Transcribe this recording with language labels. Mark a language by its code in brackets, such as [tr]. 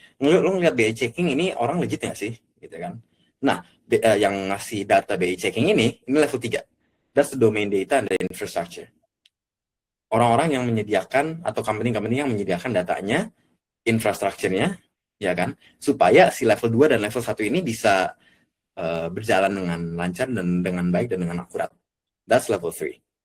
[id] Lu ngelihat BI checking ini orang legit nggak sih gitu kan. Nah, yang ngasih data BI checking ini level 3. [en] That's the domain data and the infrastructure. [id] Orang-orang yang menyediakan atau company-company yang menyediakan datanya, infrastrukturnya, ya kan, supaya si level 2 dan level 1 ini bisa berjalan dengan lancar dan dengan baik dan dengan akurat. [en] That's level 3.